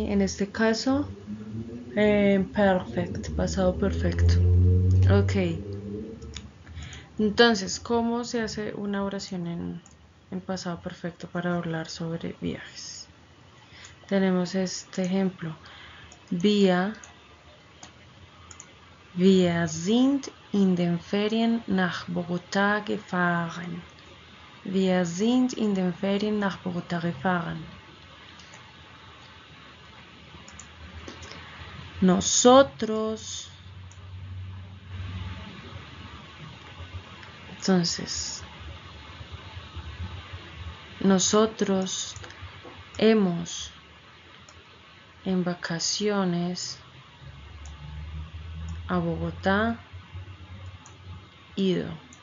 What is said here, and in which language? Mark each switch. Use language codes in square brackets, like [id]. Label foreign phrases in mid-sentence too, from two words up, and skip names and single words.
[es] En este caso, perfect, pasado perfecto. Ok. Entonces, ¿cómo se hace una oración en pasado perfecto para hablar sobre viajes? Tenemos este ejemplo. [de] Wir sind in den Ferien nach Bogotá gefahren. Wir sind in den Ferien nach Bogotá gefahren. [es] Nosotros. Entonces, nosotros hemos en vacaciones a Bogotá ido.